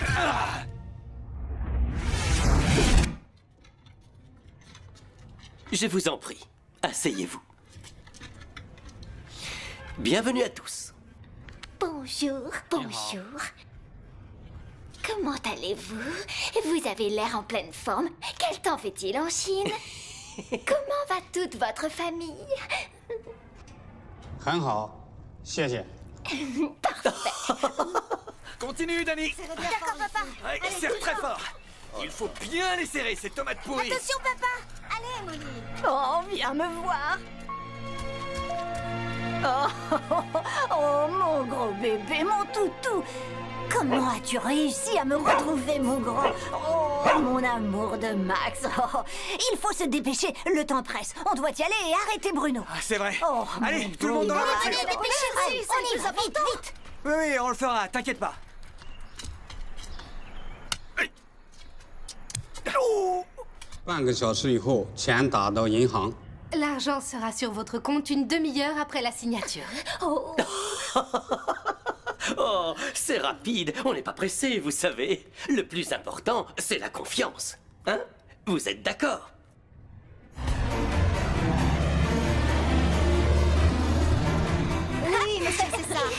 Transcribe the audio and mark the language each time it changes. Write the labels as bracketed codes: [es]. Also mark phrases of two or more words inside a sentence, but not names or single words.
[fr] Je vous en prie, asseyez-vous. Bienvenue à tous. Bonjour, bonjour. Comment allez-vous? Vous avez l'air en pleine forme. Quel temps fait-il en Chine? Comment va toute votre famille? [zh] 很好，谢谢。 [fr] Continue, Danny. D'accord, papa. Ouais, Allez, serre tout très le temps. fort. Il faut bien les serrer, ces tomates pourries. Attention, papa. Allez, Molly. Oh, viens me voir. Oh, mon gros bébé, mon toutou. Comment as-tu réussi à me retrouver, mon grand? Oh, mon amour de Max. Oh, il faut se dépêcher, le temps presse. On doit y aller et arrêter Bruno. Ah, c'est vrai. Oh, Allez, mon tout le monde dans la bébé. voiture. Allez, dépêchez-vous. On y va, vite, vite. Oui, oui, on le fera, t'inquiète pas. Oh. [zh] 半个小时以后，钱打到银行。 [fr] L'argent sera sur votre compte une demi-heure après la signature. Oh, Oh, c'est rapide, on n'est pas pressé, vous savez. Le plus important, c'est la confiance. Hein? Vous êtes d'accord? Oui, mais c'est ça.